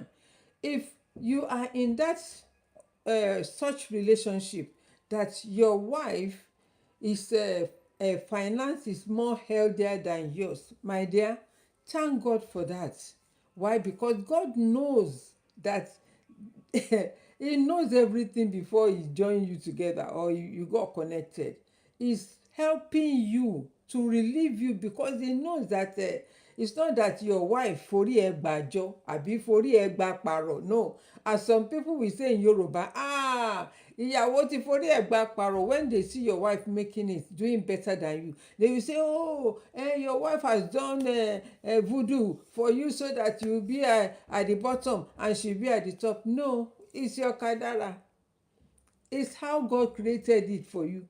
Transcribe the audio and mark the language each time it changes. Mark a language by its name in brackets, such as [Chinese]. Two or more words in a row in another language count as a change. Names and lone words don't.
[English] If you are in that such relationship that your wife is finance is more healthier than yours, my dear, thank God for that. Why? Because God knows that he knows everything before he join you together or you got connected. He's helping you to relieve you because he knows that it's not that your wife [Yoruba] forí ẹ gbàjọ àbí forí ẹ gbà pàrọ̀. [English] No, as some people will say in Yoruba, [Yoruba] ìyàwó ti forí ẹ̀ gba pàrọ̀. [English] When they see your wife making it, doing better than you, they will say, oh, your wife has done voodoo for you so that you will be at the bottom and she will be at the top. No, it's your kadara. It's how God created it for you.